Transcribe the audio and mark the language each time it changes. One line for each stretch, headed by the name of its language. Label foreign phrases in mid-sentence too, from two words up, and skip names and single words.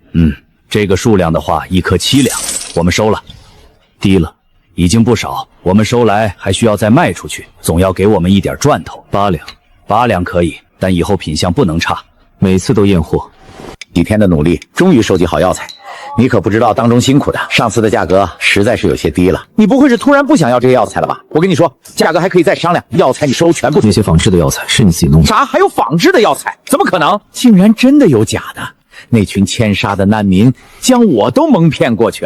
Chinese: 這個數量的話，1顆7兩，我們收了。低了，已經不少，我們收來還需要再賣出去，總要給我們一點賺頭。 8兩，8兩可以，但以後品相不能差，每次都驗貨。幾天的努力，終於收集好藥材，你可不知道當中辛苦的。上次的價格實在是有些低了，你不會是突然不想要這個藥材了吧？我跟你說，價格還可以再商量，藥材你收全部。那些仿製的藥材是你自己弄的？啥？還有仿製的藥材？怎麼可能？竟然真的有假的！那群遷殺的難民將我都蒙騙過去了。